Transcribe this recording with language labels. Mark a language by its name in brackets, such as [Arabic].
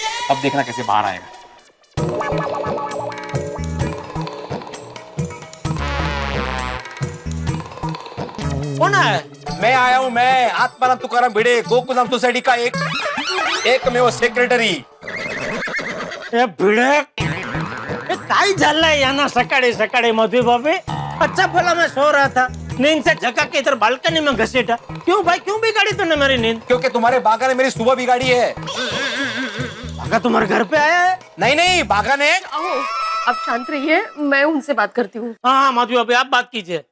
[Hindi] अब देखना कैसे बाहर आएगा। कौन आया? मैं आया हूँ, मैं आत्माराम तुकाराम भिड़े, गोकुलधाम सोसाइटी का एक में वो सेक्रेटरी। [Marathi] ए भिड़े, काय झालंय यांना सकाळी सकाळी मधु बाबे? [Hindi] अच्छा भला मैं सो रहा था, नींद से झका के इधर बालकनी में घसीटा। क्यों भाई, क्यों बिगाड़ी तूने मेरी नींद? क्योंकि तुम्हारे बागा ने मेरी सुबह बिगाड़ी है। बागा तुम्हारे घर पे आया है? नहीं नहीं, बागा ने। अहो, आप शांत रहिए, मैं उनसे बात करती हूँ। हाँ मधु बाबे, आप बात कीजिए।